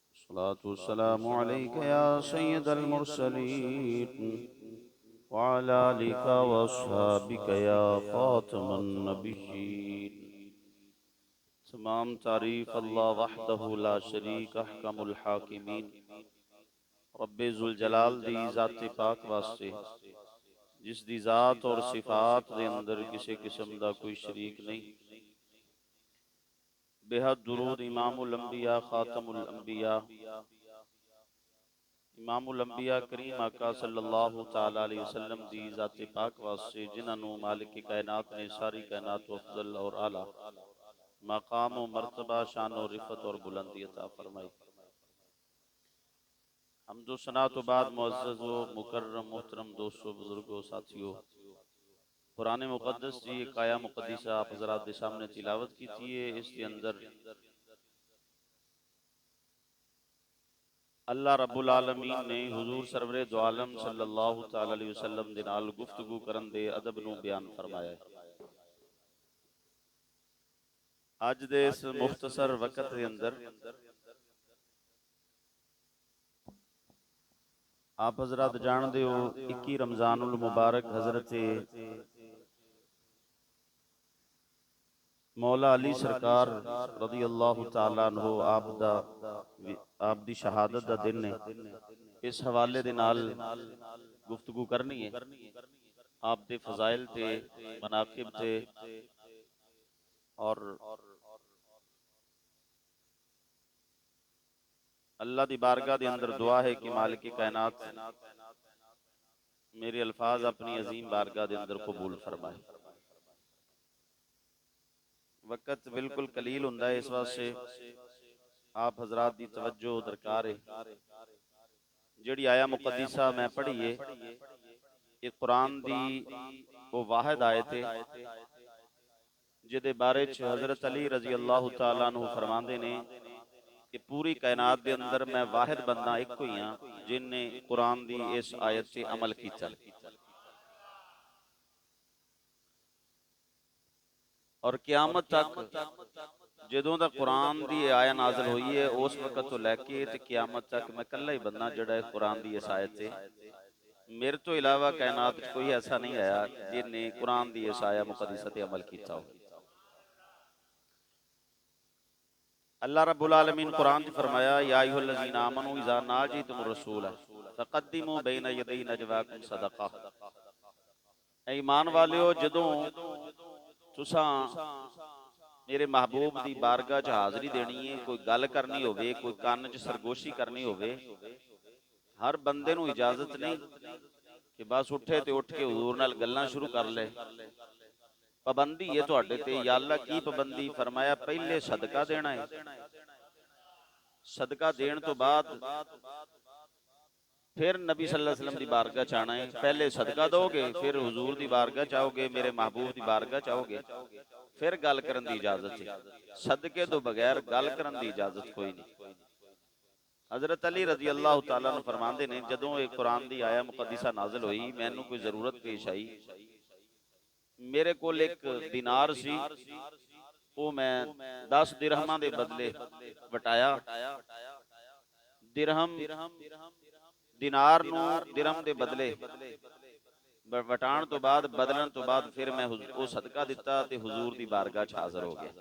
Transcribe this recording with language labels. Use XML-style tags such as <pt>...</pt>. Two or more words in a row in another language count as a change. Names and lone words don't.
<ar>الصلاة والسلام عليك يا سيد المرسلين وعلى آلك وأصحابك يا خاتم النبيين.</ar> <pa>تمام تعریف اللہ</pa> <ar>وحده لا شريك أحكم الحاكمين</ar> <pa>رب ذوالجلال دی ذات پاک واسطے جس دی ذات اور صفات دے اندر کسی قسم دا کوئی شریک نہیں. بے حد درود</pa> <ar>إمام الأنبياء خاتم الأنبياء إمام الأنبياء</ar> <pa>کریم آقا</pa> <ar>صلى الله تعالى عليه وسلم</ar> <pa>دی ذات پاک واسطے جنہاں نے مالک کائنات نے ساری کائنات کو افضل اور اعلیٰ مقام و مرتبہ شان اور رفعت اور بلندی عطا فرمائی. حمد و ثنا تو بعد معزز و مکرم محترم دوستو بزرگو ساتھیو، قرآن مقدس کی ایک آیہ مقدسہ آپ حضرات کے سامنے تلاوت کی تھی. اسکے اندر اللہ</pa> <ar>رب العالمين</ar> <pa>نے حضور سرور دو عالم</pa> <ar>صلى الله تعالى عليه وسلم</ar> <pa>دے نال گفتگو کرن دے ادب نوں بیان فرمایا ہے. اج دے اس مختصر وقت دے اندر آپ حضرات جاندے ہو 21 رمضان المبارک حضرت مولا علی سرکار</pa> <ar>رضي الله تعالى عنه</ar> <pa>آپ دی شہادت دا دن ہے. اس حوالے دے نال گفتگو کرنی ہے. آپ دے فضائل تے مناقب تے اور اللہ دی بارگاہ دے اندر دعا ہے کہ مالک کائنات میرے الفاظ اپنی عظیم بارگاہ دے اندر قبول فرمائے. وقت بالکل قلیل ہوندا ہے، اس واسطے آپ حضرات دی توجہ درکار ہے. جہڑی آیہ مقدسہ میں پڑھی ہے، یہ قرآن دی وہ واحد آیت ہے جہدے بارے چ حضرت علی</pa> <ar>رضي الله تعالى عنه</ar> <pa>فرماندے نے کہ پوری کائنات دے اندر میں واحد بندہ ایک ہی ہاں جنے قرآن دی اس آیت سے عمل کیتا اور قیامت تک جدوں دا قرآن دی آیہ نازل ہوئی ہے اس وقت تو لیکے تے قیامت تک میں کلا ہی بندہ جہڑا قرآن دی اس آیت سے میرے تو علاوہ کائنات چ کوئی ایسا نہیں آیا جنے قرآن دی اس آیہ مقدسہ تے عمل کیتا ہو.</pa> <ar>الله رب العالمين</ar> <pa>قرآن چ فرمایا</pa> <ar>يا أيها الذين آمنوا إذا ناجيتم الرسول فقدموا بين يدي نجواكم صدقة.</ar> <pa>اے ایمان والیو جدوں تساں میرے محبوب دی بارگاہ چ حاضری دینی ہے، کوئی گل کرنی ہووے، کوئی کن چ سرگوشی کرنی ہووے، ہر بندے نوں اجازت نہیں کہ بس اٹھے تے اٹھ کے حضور نال گلاں شروع کر لے. پابندی ہے تہاڈے تے۔ یا اللہ کی پابندی? فرمایا پہلے صدقہ دینا ہے، صدقہ دینے تو بعد فیر نبی</pa> <ar>صلى الله عليه وسلم</ar> <pa>کی بارگاہ چ آنا ہے. پہلے صدقہ دوگے، فیر حضور کی بارگاہ چ آؤگے، میرے محبوب کی بارگاہ چ آؤگے، فیر گل کرن دی اجازت ہے. صدقے تو بغیر گل کرن دی اجازت کوئی نہیں. حضرت علی</pa> <ar>رضي الله تعالى عنه</ar> <pa>فرماندے نے جدوں ایک قرآن کی آیہ مقدسہ نازل ہوئی، مینوں کوئی ضرورت پیش آئی، میرے کول ایک دینار سی، وہ میں 10 درہماں دے بدلے وٹایا. درہم دینار نوں درہم دے بدلے وٹان تو بعد بدلن تو بعد فیر میں وہ صدقہ دتا تے حضور دی بارگاہ چ حاضر ہو گیا.</pa>